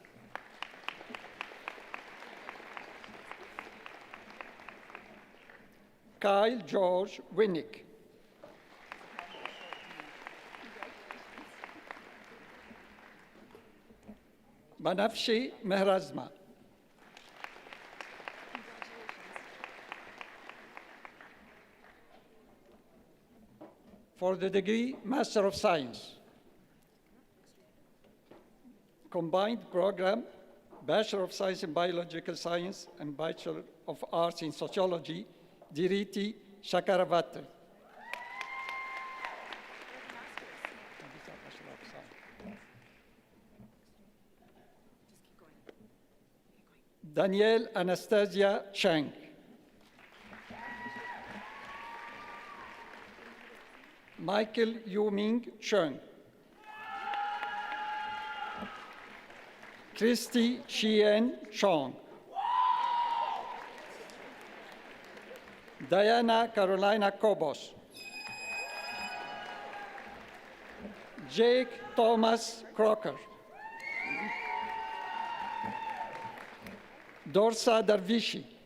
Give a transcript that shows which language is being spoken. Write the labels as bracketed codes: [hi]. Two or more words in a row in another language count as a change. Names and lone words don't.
[en] Kyle George Winnick. Banafshi Mehrazma. For the degree Master of Science, combined program, Bachelor of Science in Biological Science and Bachelor of Arts in Sociology, Diriti Chakravarti. Danielle Anastasia Chang. Michael Yu-Ming Cheng. Christy Chien Chong. Diana Carolina Kobos. Jake Thomas Crocker. Dorsa Darvishi.